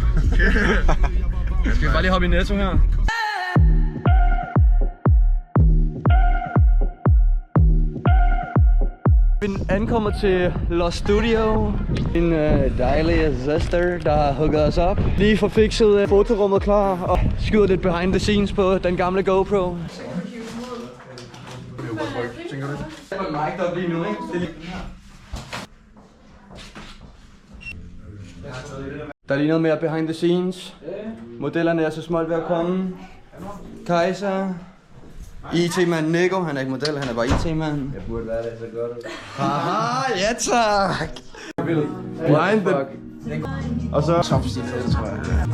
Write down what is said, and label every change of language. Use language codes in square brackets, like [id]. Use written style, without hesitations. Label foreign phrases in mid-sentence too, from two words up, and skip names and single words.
[da] Skal vi bare lige hoppe i Netto her? Vi er ankommet til Lost Studio. En dejlig søster, der har hugget os op. Lige får fikset fotorummet klar og skyder lidt [en] behind the scenes [da] på den gamle GoPro. Det var mic'd op lige nu, ikke? Der er lige noget mere [en] behind the scenes. [da] Modellerne er så småt ved at komme. Kaiser. IT-mand Nico, han er ikke model, han er bare IT-mand. Jeg burde være det så godt. Haha, ja tak! [en] Behind the... [da] Og så... [en] Top secret, [da] tror jeg.